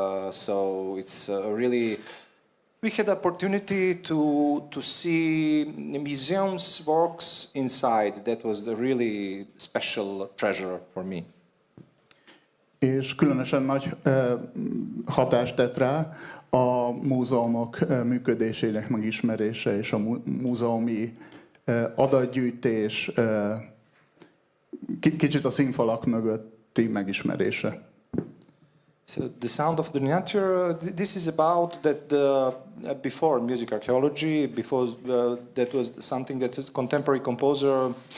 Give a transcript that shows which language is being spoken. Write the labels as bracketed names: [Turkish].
[English] So it's really we had the opportunity to see the museum's works inside. That was the really special treasure for me. [Hungarian] És különösen nagy hatást tett rá a múzeumok működésének megismerése és a múzeumi adatgyűjtés, kicsit a színfalak mögötti megismerése. [English] So the sound of the nature. This is about that. Before music archaeology, before that was something that is contemporary composer.